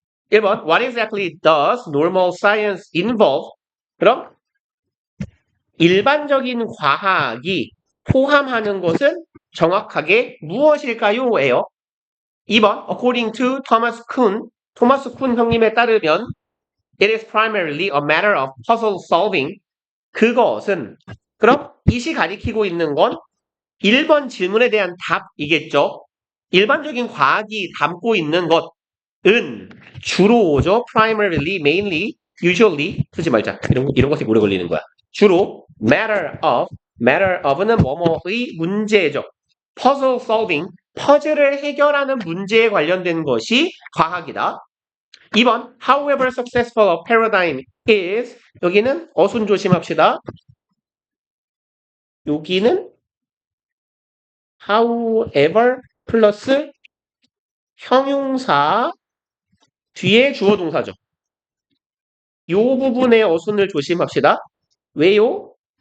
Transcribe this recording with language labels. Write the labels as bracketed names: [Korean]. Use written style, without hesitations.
[English] 1번, What exactly does normal science involve? [Korean] 그럼, 일반적인 과학이 포함하는 것은 정확하게 무엇일까요? 예요. [English] 2번, According to Thomas Kuhn, [Korean] 토마스 쿤 형님에 따르면 [English] It is primarily a matter of puzzle solving. [Korean] 그것은 그럼 이시 가리키고 있는 건 1번 질문에 대한 답이겠죠. 일반적인 과학이 담고 있는 것은 주로죠. [English] primarily, mainly, usually [Korean] 쓰지 말자. 이런 것이 오래 걸리는 거야. 주로 [English] matter of [Korean] 는 뭐뭐의 문제죠. [English] puzzle solving, [Korean] 퍼즐을 해결하는 문제에 관련된 것이 과학이다. [English] 2번, however successful a paradigm is. [Korean] 여기는 어순 조심합시다. 여기는 however 플러스 형용사 뒤에 주어 동사죠. 요 부분의 어순을 조심합시다. 왜요?